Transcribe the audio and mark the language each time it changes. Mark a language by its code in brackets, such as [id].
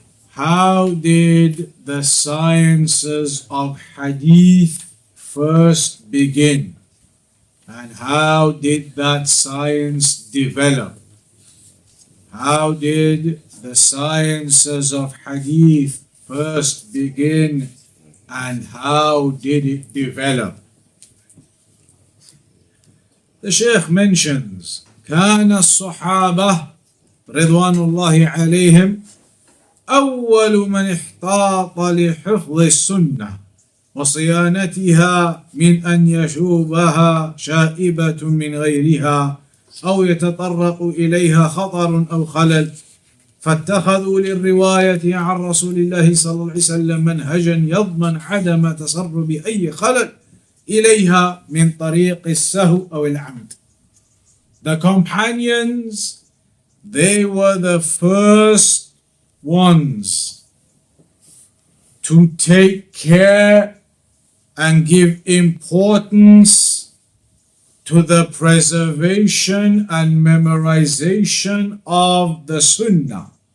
[en] How did the sciences of hadith first begin? And how did that science develop? How did the sciences of hadith first begin and how did it develop? The Shaykh mentions [ar] كان الصحابة رضوان الله عليهم أول من احتاط لحفظ السنة وصيانتها من أن يشوبها شائبة من غيرها أو يتطرق إليها خطر أو خلل، فاتخذوا للرواية عن رسول الله صلى الله عليه وسلم منهجا يضمن عدم تسرب أي خلل إليها من طريق السهو أو العمد. [en] The companions, they were the first ones to take care and give importance to the preservation and memorization of the Sunnah,